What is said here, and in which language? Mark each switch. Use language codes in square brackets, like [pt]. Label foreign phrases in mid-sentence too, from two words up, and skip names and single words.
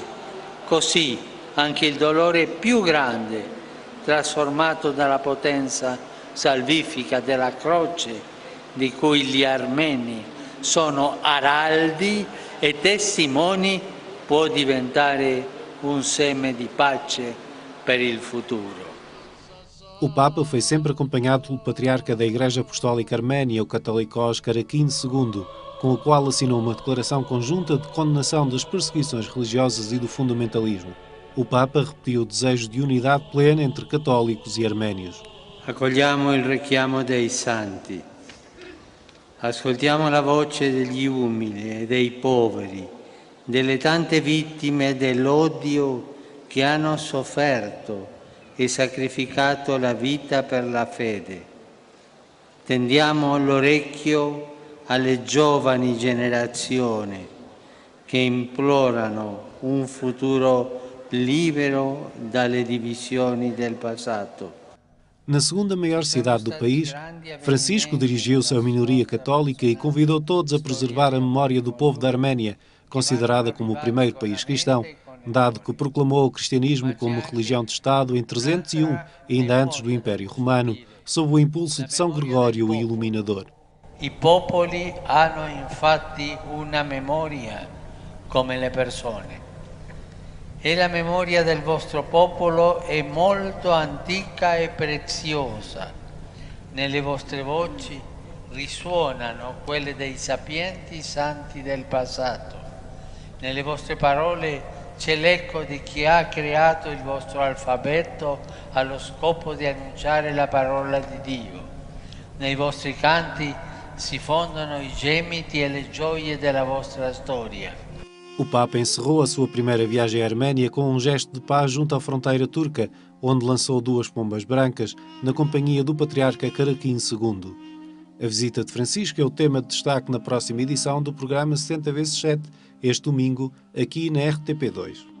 [it] Così anche il dolore più grande, trasformato dalla potenza salvifica della croce, di cui gli armeni sono araldi e testimoni, può diventare un seme di pace per il futuro. [pt] O Papa foi sempre acompanhado pelo patriarca da Igreja Apostólica Arménia, o Catholicos Karakin II, com o qual assinou uma declaração conjunta de condenação das perseguições religiosas e do fundamentalismo. O Papa repetiu o desejo de unidade plena entre católicos e arménios. [it] Accogliamo il richiamo dei santi, ascoltiamo la voce degli umili e dei poveri, delle tante vittime dell'odio che hanno sofferto e sacrificato la vita per la fede. Tendiamo l'orecchio alle giovani generazioni che implorano un futuro libero dalle divisioni del passato. [pt] Na segunda maior cidade do país, Francisco dirigiu-se à minoria católica e convidou todos a preservar a memória do povo da Arménia, considerada como o primeiro país cristão, dado que proclamou o cristianismo como religião de Estado em 301, ainda antes do Império Romano, sob o impulso de São Gregório o Iluminador. [it] I popoli hanno infatti una memoria come le persone. E la memoria del vostro popolo è molto antica e preziosa. Nelle vostre voci risuonano quelle dei sapienti santi del passato. Nelle vostre parole c'è l'eco di chi ha creato il vostro alfabeto allo scopo di annunciare la parola di Dio. Nei vostri canti si fondono i gemiti e le gioie della vostra storia. [pt] O Papa encerrou a sua primeira viagem à Arménia com um gesto de paz junto à fronteira turca, onde lançou 2 pombas brancas, na companhia do patriarca Karakin II. A visita de Francisco é o tema de destaque na próxima edição do programa 60x7, este domingo, aqui na RTP2.